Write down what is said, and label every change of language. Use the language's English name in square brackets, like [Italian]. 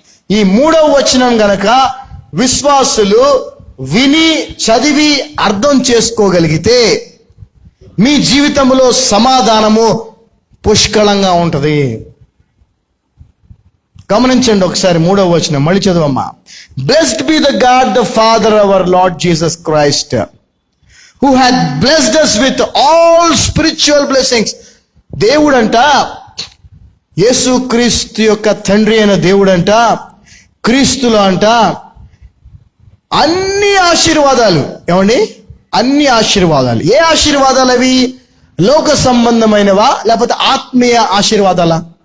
[Telugu] ఈ 3వ వచనం గనక విశ్వాసులు విని, చదివి, అర్థం చేసుకోగలిగితే మీ జీవితంలో సమాధానము పుష్కలంగా ఉంటది. గమనించండి ఒకసారి 3వ వచనం మళ్ళీ చదవమ్మా. [English] Blessed be the God, the Father of our Lord Jesus Christ, who hath blessed us with all spiritual blessings. [Telugu] దేవుడంట, యేసుక్రీస్తు యొక్క తండ్రి అయిన దేవుడంట, క్రీస్తులో అంట అన్ని ఆశీర్వాదాలు. ఏమండి? అన్ని ఆశీర్వాదాలు. ఏ ఆశీర్వాదాలు అవి? లోక సంబంధమైనవా లేకపోతే ఆత్మీయ ఆశీర్వాదాలా?